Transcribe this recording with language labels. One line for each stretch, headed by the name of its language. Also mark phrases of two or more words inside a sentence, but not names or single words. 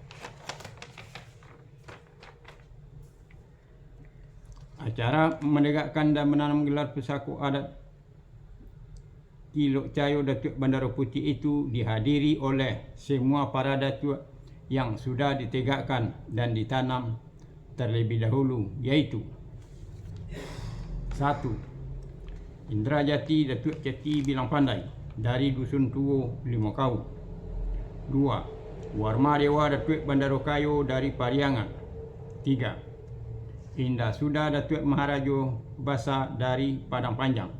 Indonesian: Acara menegakkan dan menanam gelar pusako adat Kilok Cayo Datuk Bandaro Putih itu dihadiri oleh semua para datuk yang sudah ditegakkan dan ditanam terlebih dahulu, yaitu 1. Indrajati Datuk Ceti Bilang Pandai dari Dusun Tuo Limo Kau. 2. Warma Dewa Datuk Bandaro Kayo dari Pariangan. 3. Indah Suda Datuk Maharajo Basa dari Padang Panjang.